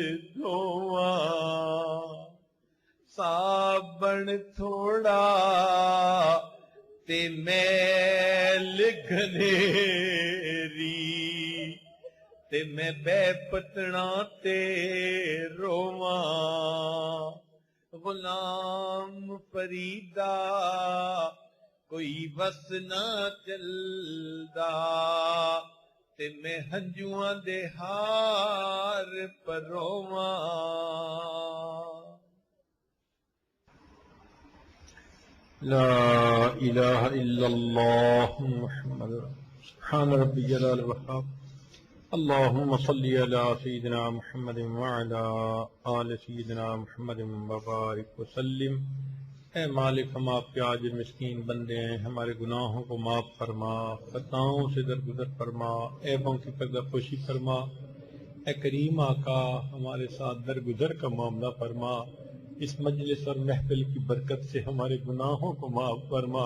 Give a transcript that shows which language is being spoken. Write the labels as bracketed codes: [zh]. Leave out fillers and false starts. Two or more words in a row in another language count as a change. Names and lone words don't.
[skr] دھواں صابن تھوڑا تے میل گھنیری تے میں بے پتنا تے رواں غلام فریدا کوئی بس نہ چلدا تے میں ہنجواں دے ہار پرواں [ar] لا الہ الا اللہ محمد سبحان ربی جلال وحاب اللہم صلی علی سیدنا محمد وعلا آل سیدنا محمد وبارک وسلم۔ [ur] اے مالک، ہم آپ کے عاجز مسکین بندے ہیں، ہمارے گناہوں کو معاف فرما، خطاؤں سے درگزر فرما، عیبوں کی پردہ پوشی فرما۔ اے کریم آقا، ہمارے ساتھ درگزر کا معاملہ فرما، اس مجلس اور محفل کی برکت سے ہمارے گناہوں کو معاف فرما۔